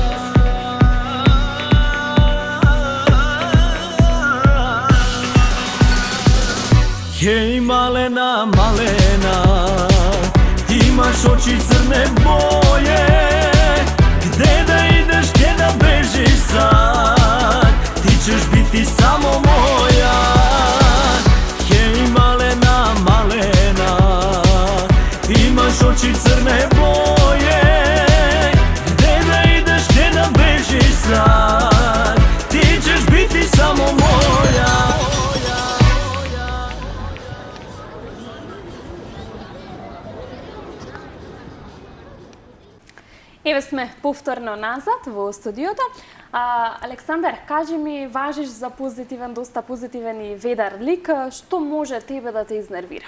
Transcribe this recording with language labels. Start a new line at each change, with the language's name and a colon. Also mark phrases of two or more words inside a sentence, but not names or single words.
Serbian: Hej malena, malena, imaš oči crne boje, gde da ideš, gdje da bežiš sad, ti ćeš biti samo moja. Hej malena, malena, imaš oči crne boje, gde da ideš, gdje da bežiš sad, ti ćeš biti samo moja.
Macedonian: Еве сме повторно назад во студиото. Александар, кажи ми, важиш за позитивен, доста позитивен и ведар лик, што може тебе да те изнервира?